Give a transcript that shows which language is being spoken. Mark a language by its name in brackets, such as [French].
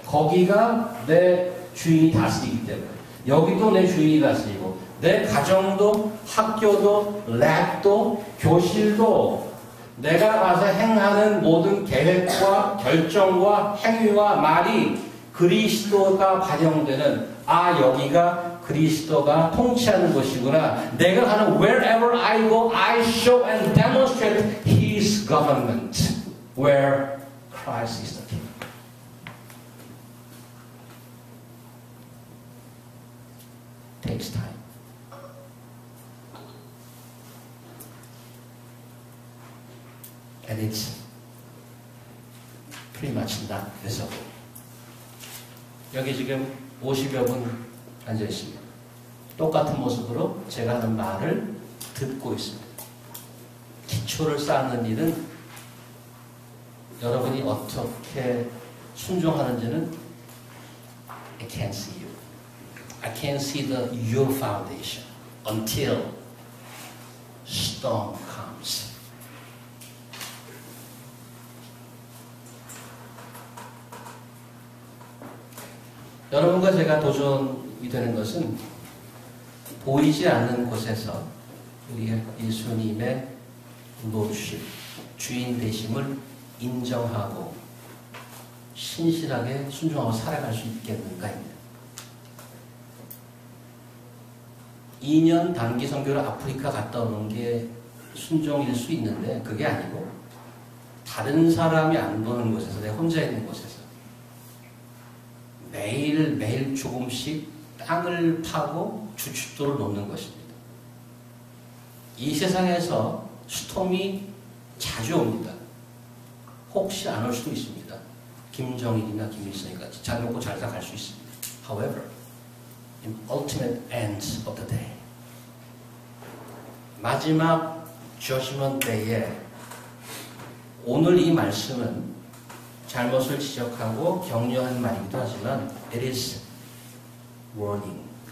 [Korean] 거기가 내 주인이 다스리기 때문에. 여기도 내 주인이 다스리고 내 가정도 학교도 랩도 교실도 내가 가서 행하는 모든 계획과 결정과 행위와 말이 그리스도가 반영되는 여기가 그리스도가 통치하는 곳이구나. 내가 가는 [English] wherever I go, I show and demonstrate His government where Christ is the King. Takes time. And it's pretty much not visible. [Korean] 여기 지금 50여 분 앉아 있습니다. 똑같은 모습으로 제가 하는 말을 듣고 있습니다. 기초를 쌓는 일은 여러분이 어떻게 순종하는지는 [English] I can't see you. I can't see your foundation until storm comes. [Korean] 여러분과 제가 도전이 되는 것은 보이지 않는 곳에서 우리 예수님의 노주심, 주인 되심을 인정하고 신실하게 순종하고 살아갈 수 있겠는가입니다. 2년 단기 선교를 아프리카 갔다 오는 게 순종일 수 있는데 그게 아니고 다른 사람이 안 보는 곳에서 내가 혼자 있는 곳에서 매일 조금씩 땅을 파고 주춧돌을 놓는 것입니다. 이 세상에서 스톰이 자주 옵니다. 혹시 안 올 수도 있습니다. 김정일이나 김일성이 같이 잘 먹고 잘 살 수 있습니다. [English] However, in ultimate end of the day, [Korean] 마지막 judgment day에 오늘 이 말씀은 잘못을 지적하고 격려한 말이기도 하지만 [English] it is warning.